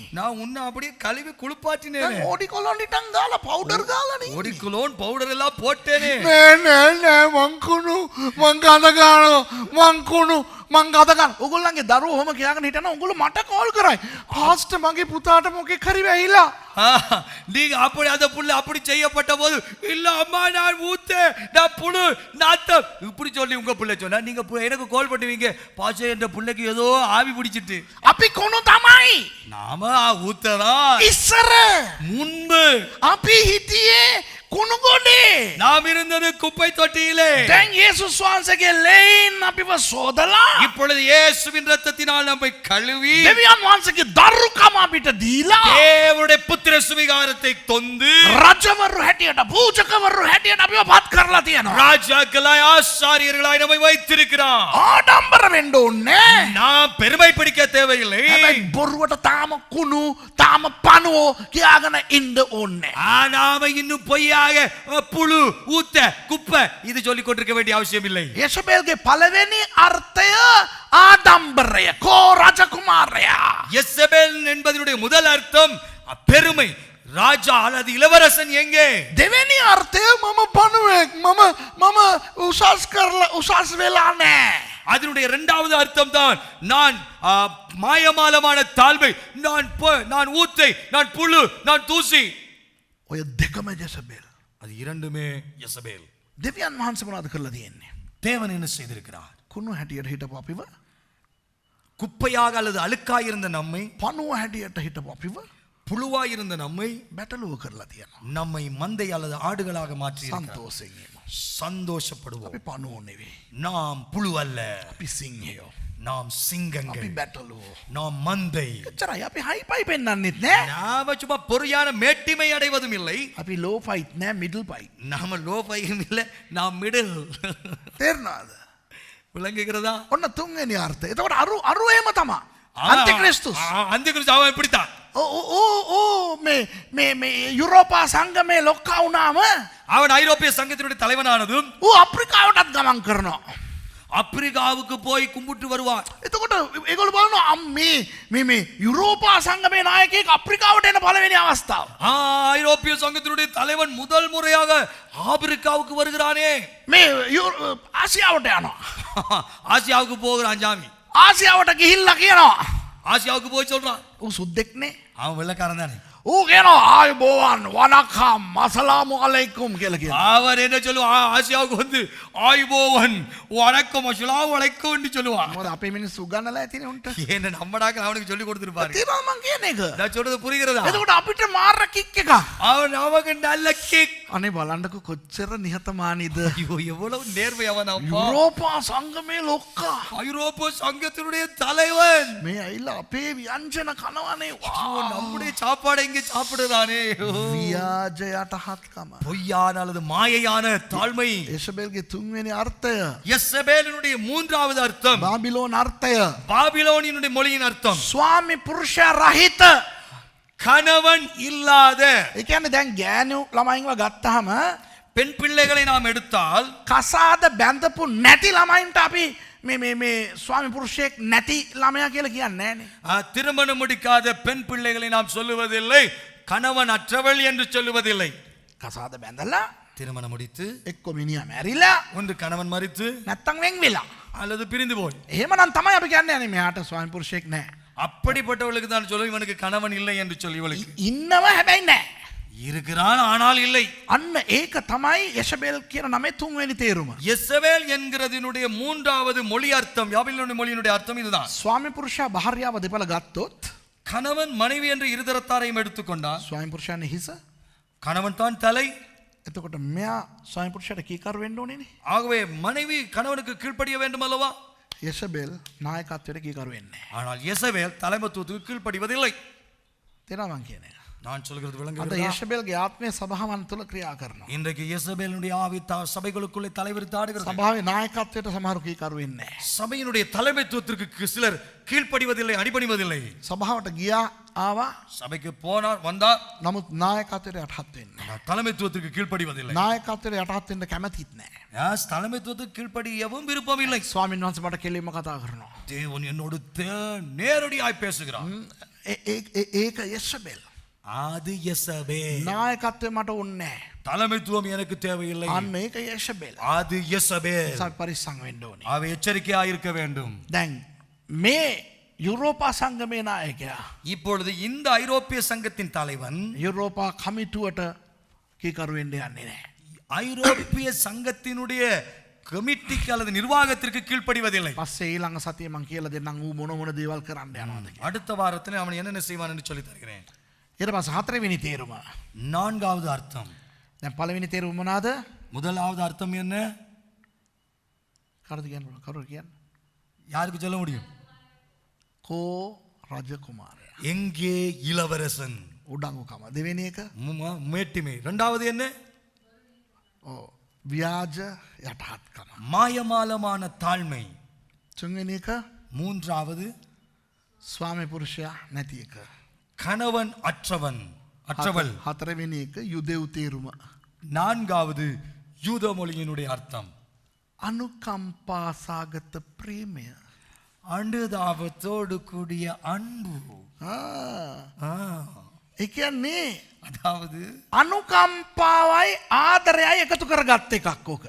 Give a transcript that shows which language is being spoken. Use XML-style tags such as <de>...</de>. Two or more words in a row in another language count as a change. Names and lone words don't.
<ta>நான் உன்னை அப்படியே கழுவி குளிப்பாட்டினேன்.</ta> <si>දැන් ඔඩිකොලෝන් ටිකක් ගාලා පවුඩර් ගාලානේ.</si> <ta>ஒடிக்குலோன் பவுடர் எல்லாம் போட்டேனே.</ta> <si>නෑ මං කුණු. මං ගඳ ගන්නවා. මං කුණු. මං ගඳ ගන්න. ඔයගොල්ලන්ගේ දරුවෝ ඔහම කියාගෙන හිටනවා. ඔයගොල්ලෝ මට කෝල් කරයි. පාස්ටර් මගේ පුතාට මොකෙක් හරි වෙයිලා.</si> <ta>நீங்க அப்படி அந்த புள்ள அப்படி செய்யப்பட்ட போது, இல்ல அம்மா நான் ஊத்த, நான் புழு நாத்தம் இப்படி சொல்லி உங்க புள்ள சொன்னா, நீங்க எனக்கு கால் பண்ணுவீங்க, பாசே என்ற புள்ளைக்கு ஏதோ ஆவி பிடிச்சிட்டு.</ta> <si>අපි කුණු තමයි.</si> <ta>நாம ஊத்ததா</ta> <si>ඉස්සර</si> <ta>முன்பு</ta> <si>අපි හිටියේ කුණු ගොඩේ.</si> <ta>நாம் இருந்தது குப்பை தொட்டியிலே.</ta> <si>දැන් යේසුස් වහන්සේගේ ලේන් අපිව සෝදලා</si> <ta>இப்பொழுது இயேசுவின் இரத்தத்தினால் நம்மை கழுவி</ta> <si>දෙවියන් වහන්සේගේ දරුකම අපිට දීලා</si> <ta>தேவனுடைய புத்திர சுவிகாரத்தை தொந்து</ta> <si>රජවරු හැටියට පූජකවරු හැටියට අපිව පත් කරලා තියෙනවා.</si> <ta>ராஜாக்களாய் ஆசாரியர்களாய் நம்மை வைத்திருக்கிறார்.</ta> <si>ආඩම්බර වෙන්න ඕනේ.</si> <ta>நாம் பெருமை பிடிக்க தேவையில்லை.</ta> <si>හැබැයි බොරුවට තාම කුණු තාම පණුවෝ කියාගෙන ඉන්න ඕනේ.</si> <ta>நாம இன்னும் பொய்யாக புழு ஊத்த குப்பை இது சொல்லிக் கொண்டிருக்க வேண்டிய அவசியம் இல்லை.</ta> <si>යෙසබෙල්ගේ පළවෙනි අර්ථය ආඩම්බරය. කෝ රජකුමාරයා.</si> <ta>யெசபேல் என்பதனுடைய முதல் அர்த்தம் பெருமை. ராஜா அல்லது இளவரசன் எங்கே?</ta> <si>දෙවෙනි අර්ථය මම පණුවෙක්. මම උසස් කරලා උසස් වෙලා නැහැ.</si> <ta>அதனுடைய இரண்டாவது அர்த்தம் தான் நான் மாயமாலமான தாழ்மை, நான் ஊத்தை, நான் புழு, நான் தூசி.</ta> <si>ඔය දෙකම යෙසබෙල්.</si> <ta>அது இரண்டுமே யெசபேல்.</ta> <si>දෙවියන් වහන්සේ මොනවද කරලා තියෙන්නේ?</si> <ta>தேவன் என்ன செய்திருக்கிறார்?</ta> <si>කුණු හැටියට හිටපු අපිව</si> <ta>குப்பையாக அல்லது அழுக்காய் இருந்த நம்மை,</ta> <si>පණුව හැටියට හිටපු අපිව</si> <ta>புழுவாய் இருந்த நம்மை,</ta> <si>බැටළුව කරලා තියෙනවා.</si> <ta>நம்மை மந்தை அல்லது ஆடுகளாக மாற்றி</ta> <si>සන්තෝෂයෙන් ඉමු.</si> <ta>சந்தோஷப்படுவோம்.</ta> <si>අපි පණුවෝ නෙවෙයි.</si> <ta>நாம் புழு அல்ல,</ta> <si>අපි සිංහයෝ.</si> <ta>நாம்</ta> <si>අපි</si> <ta>சிங்கங்கள்,</ta> <si>බැටළුවෝ.</si> <ta>நாம் மந்தை.</ta> <si>එච්චරයි. අපි හයිපයි පෙන්වන්නෙත් නෑ.</si> <ta>நாம சும்மா பொறியான மேட்டிமை அடைவதும் இல்லை.</ta> <si>අපි</si> <en>low fight</en> <si>නෑ</si> <en>middle fight.</en> <ta>நாம லோபையும் இல்லை, நாம் மிடில்.</ta> <si>තේරෙනවද?</si> <ta>விளங்குகிறதா?</ta> <si>ඔන්න තුන්වෙනි අර්ථය. එතකොට අරු එහෙම තමයි. අන්තික්‍රිස්තුස්.</si> <ta>அந்திகிறிஸ்து அவன் இப்படித்தான்.</ta> <si>මේ යුරෝපා සංගමේ ලොක්කා වුණාම</si> <ta>அவன் ஐரோப்பிய சங்கத்தினுடைய தலைவனானதும்</ta> <si>ඌ අප්‍රිකාවටත් ගමන් කරනවා.</si> <ta>ஆப்பிரிக்காவுக்கு போய் கும்பிட்டு வருவான்.</ta> <si>එතකොට ඒගොල්ලෝ බලනවා මේ යුරෝපා සංගමේ නායකයෙක් අප්‍රිකාවට එන පළවෙනි අවස්ථාව.</si> <ta>ஐரோப்பிய சங்கத்தினுடைய தலைவன் முதல் முறையாக ஆப்பிரிக்காவுக்கு வருகிறானே.</ta> <si>මේ ආසියාවට යනවා.</si> <ta>ஆசியாவுக்கு போகிறான் ஜாமி.</ta> <si>ආසියාවට ගිහිල්ලා කියනවා</si> <ta>ஆசியாவுக்கு போய் சொல்றான்.</ta> <si>ඌ සුද්දෙක්නේ.</si> <ta>அவன் வெள்ளக்காரன் தானே.</ta> <si>ඌ කියනවා ආයුබෝවන් වනකම්</si> <ar>السلام عليكم</ar> <si>කියලා කියනවා.</si> <ta>அவர் என்ன சொல்லுவா ஆசியாவுக்கு வந்து ஆயுபோவன் வணக்கம்</ta> <ar>السلام عليكم</ar> <ta>என்று சொல்லுவான்.</ta> <si>මොකද අපේ මිනිස්සු උගන්නලා ඇතිනේ උන්ට.</si> <ta>என்ன நம்மடாக்கள் அவனுக்கு சொல்லி கொடுத்துருப்பாரு.</ta> <si>තේරෙනවද මං කියන එක?</si> <ta>நான் சொல்றது புரிகிறதா?</ta> <si>එතකොට අපිට මාර කික් එක.</si> <ta>அவன் நமக்கு நல்ல கிக்.</ta> <si>අනේ බලන්නකෝ කොච්චර නිහතමානීද.</si> <ta>ஐயோ எவ்வளவு நேர்மையாவன் அப்பா.</ta> <si>යුරෝපා සංගමේ ලොක්කා.</si> <ta>ஐரோப்பா சங்கத்தினுடைய தலைவன்.</ta> <si>මේ ඇවිල්ලා අපේ ව්‍යංජන කනවනේ.</si> <ta>அவன் நம்முடைய சாப்பாடை இங்க சாப்பிடுறானே.</ta> <si>ව්‍යාජ යටහත්කම.</si> <ta>பொய்யான அல்லது மாயையான தாழ்மை.</ta> <si>එෂබෙල්ගේ තුන්වෙනි අර්ථය.</si> <ta>யெசபேலினுடைய மூன்றாவது அர்த்தம்.</ta> <si>බාබිලෝන අර්ථය.</si> <ta>பாபிலோனினுடைய மொழியின் அர்த்தம்.</ta> <si>ස්වාමි පුරුෂයා රහිත.</si> <ta>கணவன் இல்லாத.</ta> <si>ඒ කියන්නේ දැන් ගෑනු ළමයින්ව ගත්තාම</si> <ta>பெண் பிள்ளைகளை நாம் எடுத்தால்</ta> <si>කසාද බැඳපු නැති ළමයින්ට අපි මේ ස්වාමි පුරුෂයෙක් නැති ළමයා කියලා කියන්නේ නෑනේ.</si> <ta>திருமணம் முடிக்காத பெண் பிள்ளைகளை நாம் சொல்லுவதில்லை, கணவன் அற்றவள் என்று சொல்லுவதில்லை.</ta> <si>කසාද බැඳලා</si> <ta>திருமணம் முடித்து</ta> <si>එක්ක මිනිහා මැරිලා</si> <ta>ஒன்று கணவன் மரித்து</ta> <si>නැත්තම් වෙන් වෙලා.</si> <ta>அல்லது பிரிந்து போய்.</ta> <si>එහෙමනම් තමයි අපි කියන්නේ අනේ මෙයාට ස්වාමි පුරුෂයෙක් නැහැ.</si> <ta>அப்படிப்பட்டவளுக்கு தான் சொல்லுவோம் இவனுக்கு கணவன் இல்லை என்று சொல்லி இவளுக்கு</ta> <si>ඉන්නව හැබැයි නැහැ.</si> <ta>இருக்கிறான் ஆனால் இல்லை.</ta> <si>අන්න ඒක තමයි යෂබෙල් කියන නමේ තුන්වෙනි තේරුම.</si> <ta>யெசபேல் என்கிறதினுடைய மூன்றாவது மொழி அர்த்தம், பாபிலோனிய மொழியினுடைய அர்த்தம் இதுதான்.</ta> <si>ස්වාමි පුරුෂයා භාර්යාව දෙපළ ගත්තොත්</si> <ta>கணவன் மனைவி என்று இருதரத்தாரையும் எடுத்துக்கொண்டார்.</ta> <si>ස්වාමි පුරුෂයානේ හිස.</si> <ta>கணவன் தான் தலை.</ta> <si>එතකොට මෙයා ස්වාමි පුරුෂයාට කීකරු වෙන්න ඕනේනේ.</si> <ta>ஆகவே மனைவி கணவனுக்கு கீழ்ப்படிய வேண்டும் அல்லவா?</ta> <si>යෂබෙල් නායකත්වයට කීකරු වෙන්නේ නැහැ.</si> <ta>ஆனால் யெசபேல் தலைமைத்துவத்துக்கு கீழ்ப்படிவதில்லை.</ta> <si>තේරෙනවද මං කියන්නේ?</si> <ta>நான் சொல்கிறது</ta> <si>අද</si> <ta>விளங்குகிறதா?</ta> <si>යෂබෙල්ගේ ආත්මය සභාවන් තුළ ක්‍රියා කරනවා.</si> <ta>இன்றைக்கு யெசபேலினுடைய ஆவி சபைகளுக்குள்ளே தலைவிரித்து ஆடுகிறது.</ta> <si>සභාවේ නායකත්වයට සමහරු කීකරු වෙන්නේ නැහැ.</si> <ta>சபையினுடைய தலைமைத்துவத்திற்கு சிலர் கீழ்ப்படிவதில்லை, அடிபணிவதில்லை.</ta> <si>සභාවට ගියා ආවා.</si> <ta>சபைக்கு போனார் வந்தார்,</ta> <si>නමුත් නායකත්වයට යටහත් වෙන්නේ නැහැ.</si> <ta>ஆனால் தலைமைத்துவத்திற்கு கீழ்ப்படிவதில்லை.</ta> <si>නායකත්වයට යටහත් වෙන්න කැමතිත් නැහැ.</si> <ta>தலைமைத்துவத்துக்கு கீழ்ப்படியவும் விருப்பம் இல்லை.</ta> <si>ස්වාමීන් වහන්සේ මට කෙලින්ම කතා කරනවා.</si> <ta>தேவன் என்னோடு நேரடியாய் பேசுகிறார்.</ta> <si>ඒක යෂබෙල්.</si> <ta>அது யெசபேல்.</ta> <si>නායකත්වය මට ඕනේ නැහැ.</si> <ta>தலைமைத்துவம் எனக்கு தேவையில்லை.</ta> <si>අන්න ඒක යෂබෙල්.</si> <ta>அது யெசபேல்.</ta> <si>සල් පරිස්සම් වෙන්න ඕනේ.</si> <ta>அவை எச்சரிக்கையாக இருக்க வேண்டும்.</ta> <si>දැන් මේ යුරෝපා සංගමේ නායකයා</si> <ta>இப்பொழுது இந்த ஐரோப்பிய சங்கத்தின் தலைவன்</ta> <si>යුරෝපා කමිටුවට කීකරු වෙන්න යන්නේ නැහැ.</si> <ta>ஐரோப்பிய சங்கத்தினுடைய கமிட்டிக்கு அல்லது நிர்வாகத்திற்கு கீழ்ப்படிவதில்லை.</ta> <si>පස්සේ ඊළඟ සතියේ මං කියලා දෙන්නම් ඌ මොන මොන දේවල් කරන්න යනවද කියලා.</si> <ta>அடுத்த வாரத்தில் அவன் என்னென்ன செய்வான் என்று சொல்லி தருகிறேன்.</ta> <si>ඊට පස්සේ හතරවෙනි තේරුම.</si> <ta>நான்காவது அர்த்தம்.</ta> <si>දැන් පළවෙනි තේරුම මොනවාද?</si> <ta>முதலாவது அர்த்தம் என்ன?</ta> <si>කවුරුද කියන්න පුළුවන්? කවුරුද කියන්න?</si> <ta>யாருக்கு சொல்ல முடியும்?</ta> <si>කෝ රජකුමාරයා.</si> <ta>எங்கே இளவரசன்?</ta> <si>උඩඟුකම. දෙවෙනි එක</si> <ta>மேட்டிமை. இரண்டாவது என்ன?</ta> <si>ව්‍යාජ යටහත්කම.</si> <ta>மாயமாலமான தாழ்மை.</ta> <si>තුන්වෙනි එක</si> <ta>மூன்றாவது</ta> <si>ස්වාමි පුරුෂයා නැති එක.</si> <ta>கணவன் அற்றவள்.</ta> <si>හතරවෙනි එක යුදෙව් තේරුම.</si> <ta>நான்காவது யூத மொழியினுடைய அர்த்தம்</ta> <si>අනුකම්පාසාගත ප්‍රේමය.</si> <ta>அனுதாபத்தோடு கூடிய அன்பு.</ta> <si>ඒ කියන්නේ</si> <ta>அதாவது</ta> <si>අනුකම්පාවයි ආදරයයි එකතු කරගත්ත එකක් ඕක.</si>